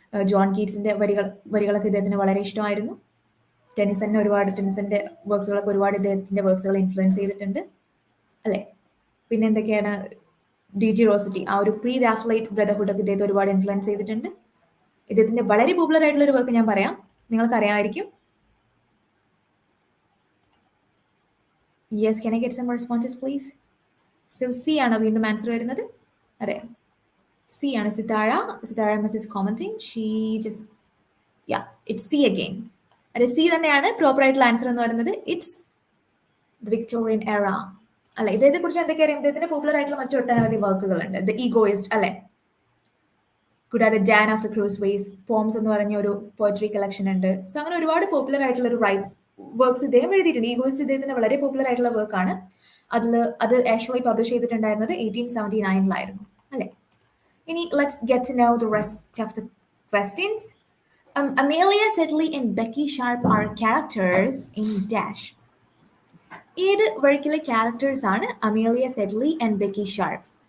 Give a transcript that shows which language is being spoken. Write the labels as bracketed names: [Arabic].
[Malayalam] John കീറ്റ്സിന്റെ വരികളൊക്കെ ഇദ്ദേഹത്തിന് വളരെ ഇഷ്ടമായിരുന്നു. ടെനിസന്റെ വർക്ക്സുകളൊക്കെ ഒരുപാട് ഇദ്ദേഹത്തിന്റെ വർക്ക്സുകൾ ഇൻഫ്ലുവൻസ് ചെയ്തിട്ടുണ്ട് അല്ലേ? പിന്നെ എന്തൊക്കെയാണ്? DG റോസറ്റി, ആ ഒരു പ്രീ റാഫ്ലൈറ്റ് ബ്രദർഹുഡ് ഒക്കെ ഇദ്ദേഹത്തെ ഒരുപാട് ഇൻഫ്ലുവൻസ് ചെയ്തിട്ടുണ്ട്. ഇദ്ദേഹത്തിന്റെ വളരെ പോപ്പുലർ ആയിട്ടുള്ള ഒരു വർക്ക് ഞാൻ പറയാം, നിങ്ങൾക്ക് അറിയാമായിരിക്കും. [English] Yes, can I get some responses please? [Malayalam] So C ആണ് വീണ്ടും ആൻസർ വരുന്നത്. അതെ, C ആണ്. [English] Sithara MS is commenting. She just it's C again. [Malayalam] അതെ, C തന്നെയാണ് പ്രോപ്പർ ആയിട്ടുള്ള ആൻസർ എന്ന് പറയുന്നത്. [English] it's the Victorian era [Malayalam] അല്ലെ? ഇദ്ദേഹത്തെ കുറിച്ച് എന്തൊക്കെ അറിയാം? ഇദ്ദേഹത്തിന്റെ പോപ്പുലർ ആയിട്ടുള്ള മറ്റു ഒട്ടനവധി വർക്കുകളുണ്ട്. ദ ഈഗോയിസ്റ്റ് അല്ലെ, കൂടാതെ Dan of the cruise vase poems എന്ന് പറഞ്ഞ ഒരു പോയട്രി കളക്ഷൻ ഉണ്ട്. സോ അങ്ങനെ ഒരുപാട് പോപ്പുലർ ആയിട്ടുള്ള ഒരു വർക്ക്സ് ഇദ്ദേഹം എഴുതിയിട്ടുണ്ട്. ഈഗോയിസ്റ്റ് ഇദ്ദേഹത്തിന്റെ വളരെ പോപ്പുലർ ആയിട്ടുള്ള വർക്കാണ്. അത് ആക്ച്വലി പബ്ലിഷ് ചെയ്തിട്ടുണ്ടായിരുന്നത് 1879 അല്ലെ? [English] ഇനി let's get to know the rest of the questions. Amelia Sedley and Becky Sharp are characters in dash. [Malayalam] ഏത് വർക്കിലെ ക്യാരക്ടേഴ്സ് ആണ് അമേലിയ സെഡ്ലി ആൻഡ് ബെക്കി ഷാർപ്പ്?